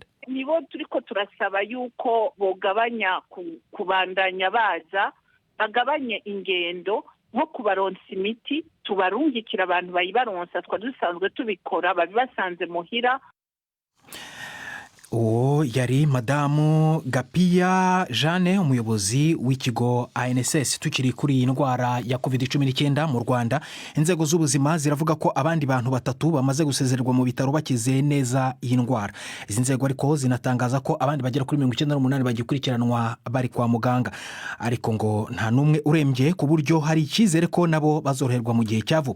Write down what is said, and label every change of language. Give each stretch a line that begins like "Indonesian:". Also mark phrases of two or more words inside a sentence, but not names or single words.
Rundi: Nibo turiko turasaba yuko bogabanya kubandanya baza, bagabanye ingendo, nko kubaronsa imiti tubarungikira abantu bayibaronsa, twa dusanzwe tubikora babibasanze muhira.
Kinyarwanda: uwo yari madamu Gapiya Jeanne, umuyobozi w'ikigo ANSS. Tukiri kuri iyi ndwara ya COVID-19 mu Rwanda, inzego z'ubuzima ziravuga ko abandi bantu 3 bamaze gusezererwa mu bitaro bakize neza iyi ndwara. Izi nzego ariko zinatangaza ko abandi bagera kuri 98 bagikurikiranwa bari kwa muganga, ariko ngo nta numwe urembye ku buryo hari icyizere ko nabo bazoroherwa mu gihe cyavuba.